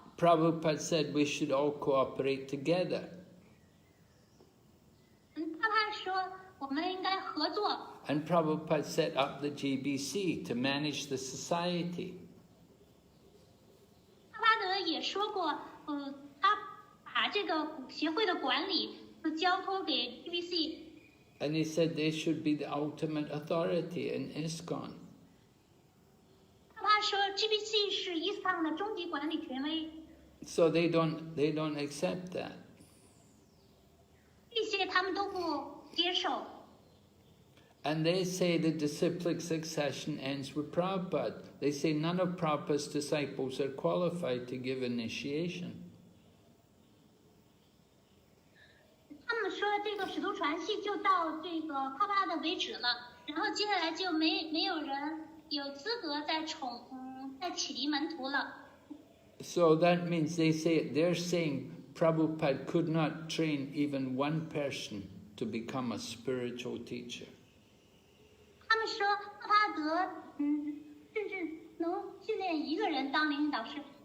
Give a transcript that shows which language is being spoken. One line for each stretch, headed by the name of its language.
English: Prabhupada said we should all cooperate together.
Chinese: 帕拉说我们应该合作。
English: And Prabhupada set up the GBC to manage the society.
Chinese: 帕拉德也说过，他把这个协会的管理交托给 GBC。
English: And he said they should be the ultimate authority in ISKCON.
Chinese: 他说 GBC 是 ISKCON 的终极管理权威。
English: So they don't accept that.
Chinese: 这些他们都不接受。
English: And they say the disciplic succession ends with Prabhupada. They say none of Prabhupada's disciples are qualified to give initiation.
Chinese: 他们说这个使徒传系就到这个帕巴拉的为止了，然后接下来就没有人有资格再启迪门徒了。
English: So that means they're saying Prabhupada could not train even one person to become a spiritual teacher.
Chinese: 他们说帕巴德甚至能训练一个人当灵性导师。